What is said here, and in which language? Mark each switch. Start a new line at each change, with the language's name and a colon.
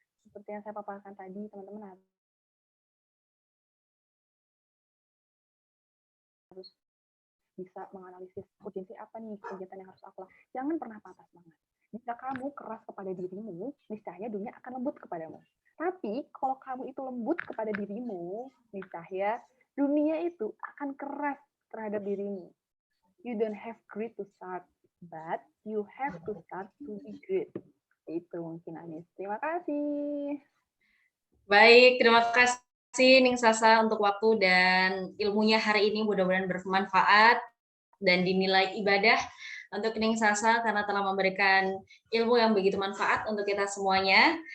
Indonesian: Seperti yang saya paparkan tadi, teman-teman harus bisa menganalisis urgensi apa nih kegiatan yang harus aku lakukan. Jangan pernah patah semangat. Jika kamu keras kepada dirimu, niscaya dunia akan lembut kepadamu. Tapi kalau kamu itu lembut kepada dirimu, niscaya dunia itu akan keras terhadap dirimu.
English: You don't have grit to start, but you have to start to be great.
Indonesian: Itu mungkin Anis. Terima kasih. Baik, terima kasih Ning Sasa untuk waktu dan ilmunya hari ini, mudah-mudahan bermanfaat dan dinilai ibadah untuk Ning Sasa karena telah memberikan ilmu yang begitu manfaat untuk kita semuanya.